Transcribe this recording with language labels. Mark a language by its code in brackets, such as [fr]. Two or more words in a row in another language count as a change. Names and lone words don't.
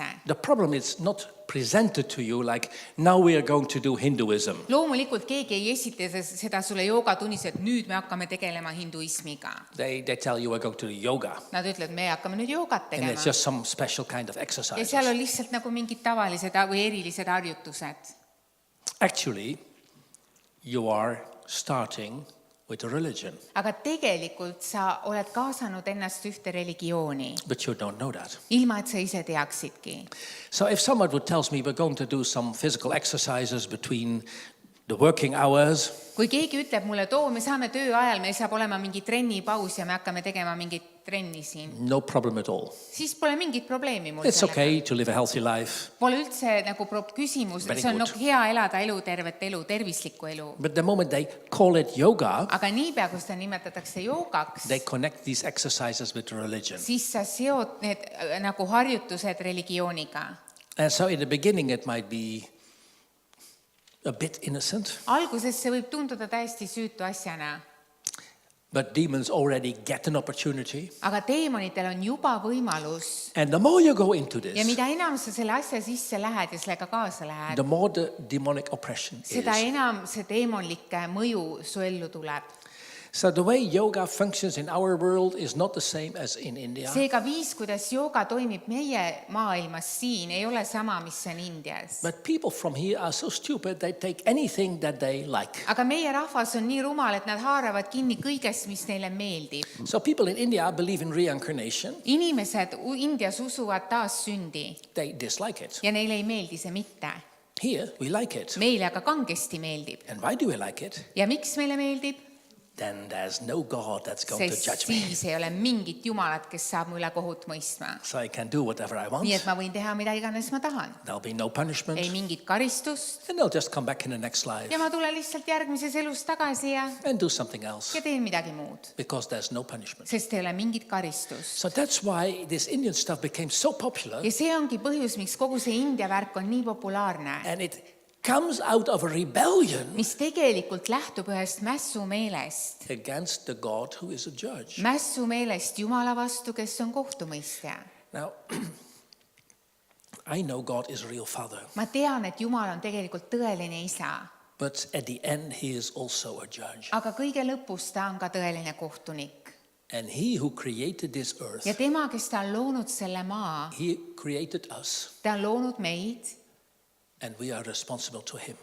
[en] The problem is not presented to you like, now we are going to do Hinduism. [et] Loomulikult keegi ei esita seda sulle joogatunnis, et nüüd me hakkame tegelema hinduismiga. [en] They tell you we're going to do yoga. [et] Nad ütlevad, me hakkame nüüd joogat [en] And [et] tegema. [en] it's just some special kind of [et] Ja [en] exercise. [et] seal on lihtsalt nagu mingid tavalised või erilised harjutused. [en] Actually, you are starting with a religion, [et] Aga tegelikult sa oled kaasanud ennast ühte religiooni, [en] but you don't know that. [et] ilma et sa ise teaksidki. [en] So if someone would tell me we're going to do some physical exercises between the working hours, [et] Kui keegi ütleb mulle, too, me saame töö ajal, meil saab olema mingi trennipaus ja me hakkame tegema mingit trenni siin, [en] no problem at all. [et] siis pole mingit probleemi mul [en] It's [et] sellega. [en] okay to live a healthy life. [et] Pole üldse nagu küsimus, [en] Very [et] see on [en] good. [et] nagu hea elada elu, tervet elu, tervislikku elu. [en] But the moment they call it yoga, [et] Aga niipea, kui seda nimetatakse joogaks, [en] they connect these exercises with religion. [et] siis sa seod need nagu harjutused religiooniga. [en] And so in the beginning it might be a bit innocent, [et] Alguses see võib tunduda täiesti süütu asjana, [en] but demons already get an opportunity. [et] aga teemonitel on juba võimalus [en] And the more you go into [et] ja [en] this, [et] mida enam sa selle asja sisse lähed ja sellega kaasa lähed, [en] the more the demonic oppression [et] seda [en] is. [et] enam see teemonlik mõju su ellu tuleb. [en] So the way yoga functions in our world is not the same as in India. [et] Seega viis, kuidas jooga toimib meie maailmas siin, ei ole sama, mis on Indias. [en] But people from here are so stupid, they take anything that they like. [et] Aga meie rahvas on nii rumal, et nad haaravad kinni kõigest, mis neile meeldib. [en] So people in India believe in reincarnation. [et] Inimesed Indias usuvad taassündi [en] They dislike it. [et] ja neile ei meeldi see mitte. [en] Here, we like it. [et] Meile aga kangesti meeldib. [en] And why do we like it? [et] Ja miks meile meeldib? [en] Then there's no God that's going to [et] Sest [en] judge me. [et] siis ei ole mingit jumalat, kes saab mu üle kohut mõistma. [en] So I can do whatever I want. [et] Nii et ma võin teha mida iganes ma tahan. [en] There'll be no punishment. [et] Ei mingit karistust [en] And I'll just come back in the next life [et] ja ma tulen lihtsalt järgmises elus tagasi ja [en] and do something else [et] teen midagi muud. [en] because there's no punishment. [et] Sest ei ole mingit karistust. [en] So that's why this Indian stuff became so popular, [et] Ja see ongi põhjus, miks kogu see India värk on nii populaarne, [en] and it comes out of a rebellion [et] mis tegelikult lähtub ühest mässumeelest. [en] against the God who is a judge. [et] Mässumeelest Jumala vastu, kes on kohtumõistja. [en] Now, I know God is a real father, [et] Ma tean, et Jumal on tegelikult tõeline isa, [en] but at the end he is also a judge. [et] aga kõige lõpus ta on ka tõeline kohtunik. [en] And he who created this earth, [et] Ja tema, kes ta on loonud selle maa, [en] he created us, [et] ta on loonud meid [en] and we are responsible to him.